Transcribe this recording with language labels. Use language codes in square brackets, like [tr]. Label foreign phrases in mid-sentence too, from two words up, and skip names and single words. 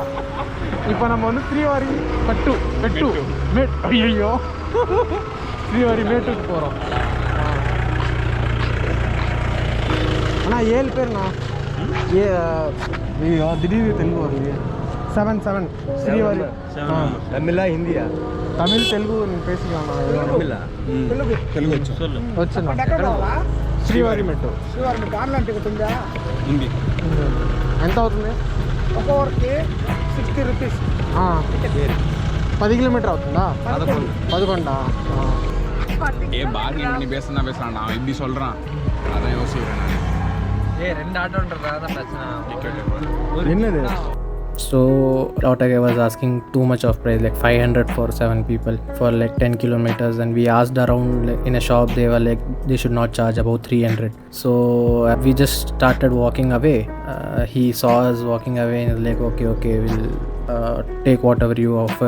[ta] இப்போ நம்ம வந்து ஸ்ரீவாரி மேட் ஐயோ ஸ்ரீவாரி மேட்டுக்கு போகிறோம். அண்ணா 7 பேர்ண்ணா. ஐயோ திடீர்னு தெலுங்கு வருது. 7 ஸ்ரீவாரி. தமிழா ஹிந்தியா? [te] తమిళ్ తెలుగు నేను పేసికాను. తెలుగు వచ్చా? శ్రీవారి మెట్రో [en] online ticket [te] ఉందా? ఉంది. ఎంత అవుతుంది? ఒక్కొక్కరికి 60 రూపీస్. 10 కిలోమీటర్ అవుతుందా? 11. [ta] ஏ பாருங்க, நீ பேசுனா நான் எப்படி சொல்றேன், அதான் யோசிக்கிறேன். ரெண்டு ஆட்டோன்றதா தான் பிரச்சனை. என்னது? [en] So Autogay was asking too much of price, like 500 for 7 people for like 10 kilometers, and we asked around like, in a shop they were like they should not charge about 300. So we just started walking away. He saw us walking away and was like okay we'll take whatever you offer.